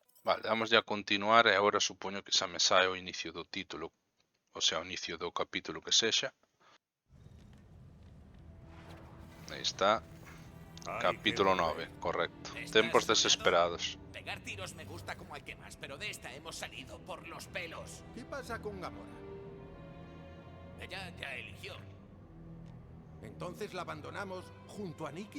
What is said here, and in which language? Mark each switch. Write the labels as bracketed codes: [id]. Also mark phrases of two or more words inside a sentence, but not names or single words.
[gl] Vale, damos ya a continuar e agora supoño que xa me sae o inicio do título, [es] o sea, [gl] o inicio do capítulo que sexa. Aí está, [es] Hay que [gl] capítulo [es] volver. [gl] 9, correcto. [es] ¿Estás [gl] Tempos [es] soñado? [gl] desesperados. [es] Pegar tiros me gusta como al que más, pero de esta hemos salido por los pelos. ¿Qué pasa con Gamora? Ella ya eligió. ¿Entonces la abandonamos junto a Nikki?